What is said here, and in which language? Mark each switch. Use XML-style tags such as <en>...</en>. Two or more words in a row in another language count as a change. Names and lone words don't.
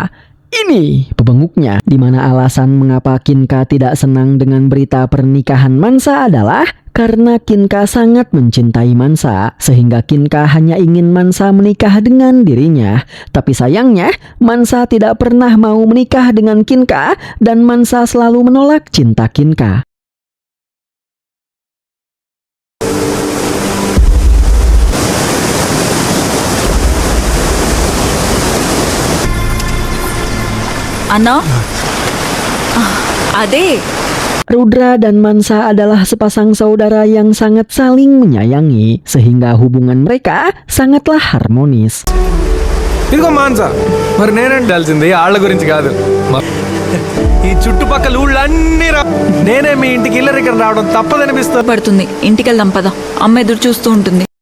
<id>Ini pebenguknya, di mana alasan mengapa Kinka tidak senang dengan berita pernikahan Mansa adalah karena Kinka sangat mencintai Mansa, sehingga Kinka hanya ingin Mansa menikah dengan dirinya. Tapi sayangnya, Mansa tidak pernah mau menikah dengan Kinka dan Mansa selalu menolak cinta Kinka.</id> <te>అన్నా అదే</te> <id>Rudra dan Mansa adalah sepasang saudara yang sangat saling menyayangi, sehingga hubungan mereka sangatlah harmonis.</id> <te>ఇదిగో మాన్సా మరి నేనంటాల్సింది వాళ్ళ గురించి కాదు ఈ చుట్టుపక్కల ఊళ్ళన్నీ నేనే మీ ఇంటికి ఇల్లరికం రావడం తప్పదనిపిస్తుంది. పడుతుంది, ఇంటికెళ్దాం పద, అమ్మ ఎదురు చూస్తూ ఉంటుంది.</te>